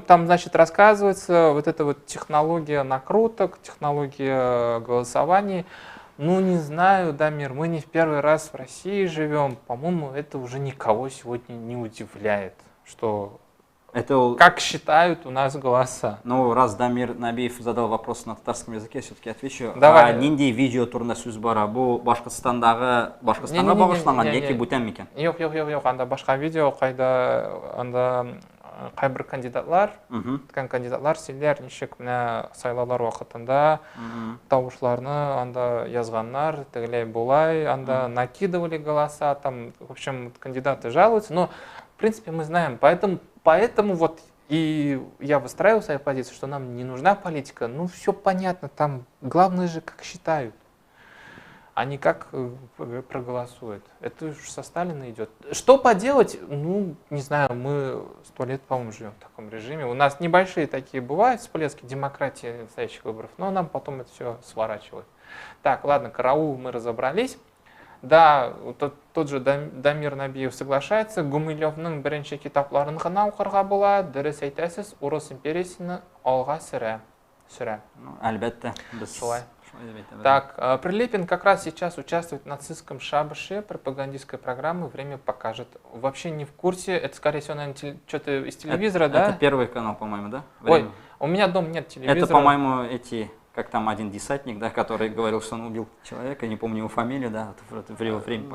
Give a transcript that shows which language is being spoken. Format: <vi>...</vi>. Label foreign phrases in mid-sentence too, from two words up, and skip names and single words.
<ru>Там, значит, рассказывается вот эта вот технология накруток, технология голосований. Ну, не знаю, Дамир, мы не в первый раз в России живем. По-моему, это уже никого сегодня не удивляет, что... Это... Как считают у нас голоса? Ну, раз Дамир Набиев задал вопрос на татарском языке, я все-таки отвечу. Давай.</ru> <tt>Нинди видео турында сүз бара. Бу Башкортстанга багышланган яки бүтән микән? Yok, анда башка видео, анда кайбер кандидатлар, кандидатлар силер ничек менә сайлаулар вакытында тавышларны анда язганнар, тегеләй булай,</tt> <ru>анда накидывали голоса, там, в общем, кандидаты жалуются, но в принципе мы знаем, поэтому вот и я выстраиваю свою позицию, что нам не нужна политика. Ну, все понятно, там главное же, как считают, а не как проголосуют. Это уж со Сталина идет. Что поделать? Ну, не знаю, мы 100 лет, по-моему, живем в таком режиме. У нас небольшие такие бывают всплески демократии настоящих выборов, но нам потом это все сворачивают. Так, ладно, караул мы разобрались. Да, тот же Дамир Набиев соглашается.</ru> <tt>Гумилевның беренче китапларын гына укырга була. Дөрес әйтәсез, Урыс империясен алга сөрә. Әлбәттә, Шулай.</tt> <ru>Так, Прилепин как раз сейчас участвует в нацистском шабаше, пропагандистской программы «Время покажет». Вообще не в курсе, это, скорее всего, наверное, что-то из телевизора, да? Это Первый канал, по-моему, да? Ой, у меня дома нет телевизора. Это, по-моему, как там один десантник, да, который говорил, что он убил человека, не помню его фамилию, да, время покажет.</ru>